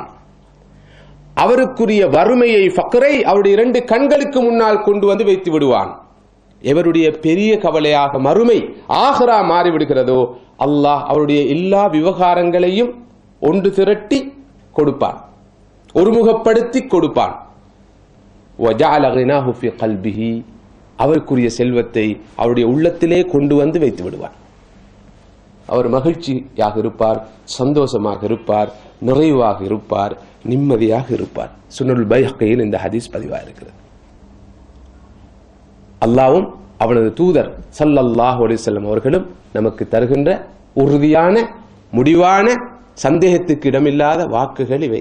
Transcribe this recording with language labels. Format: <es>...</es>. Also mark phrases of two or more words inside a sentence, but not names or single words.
<ta>அவருக்குரிய வறுமையை, ஃபக்ரை அவருடைய 2 கண்களுக்கு முன்னால் கொண்டு வந்து வைத்து விடுவான். எவருடைய பெரிய கவலையாக மறுமை, ஆகிரா மாறிவிடுகிறதோ அல்லாஹ் அவருடைய எல்லா விவகாரங்களையும் ஒன்று திரட்டி கொடுப்பான், ஒருமுகப்படுத்தி கொடுப்பான்.</ta> <ar>وَجَعَلَ غِنَاهُ فِي قَلْبِهِ.</ar> <ta>அவருக்குரிய செல்வத்தை அவருடைய உள்ளத்திலே கொண்டு வந்து வைத்து விடுவான். அவர் மகிழ்ச்சியாக இருப்பார், சந்தோஷமாக இருப்பார், நிறைவாக இருப்பார், நிம்மதியாக இருப்பார். சுனனுல் பைஹக்கியில் இந்த ஹதீஸ் பதிவாக இருக்கிறது. அல்லாஹ்வும் அவனது தூதர்</ta> <ar>صلى الله عليه وسلم</ar> <ta>அவர்களும் நமக்கு தருகின்ற உறுதியான, முடிவான, சந்தேகத்துக்கு இடமில்லாத வாக்குகள் இவை.</ta>